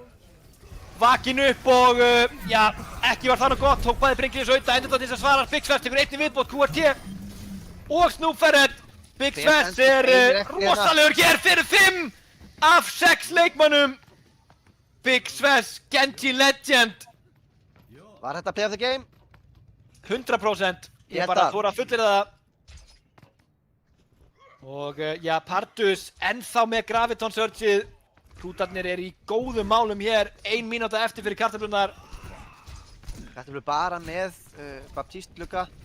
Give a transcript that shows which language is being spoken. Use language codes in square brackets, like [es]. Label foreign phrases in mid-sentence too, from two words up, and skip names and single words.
[is] Vakinn upp og já, ekki var það nú gott, tók bæði Byrgilius auðvitað, Endertat til þess að svara, Big Sves tekur einnig viðbót, QRT og Snoopferret. Big Sves er rosalegur hér fyrir 5 af 6 leikmönnum. Big Sves, Genji Legend. Var þetta [en] play of the game? [is] 100%, Ég ég held bara að. fór að fullyrða það. Og já, Pardus ennþá með Graviton Surgeið. Hrútarnir eru í góðum málum hér, 1 mínúta eftir fyrir kartöflurnar. Kartöflur bara með Baptiste-glugga.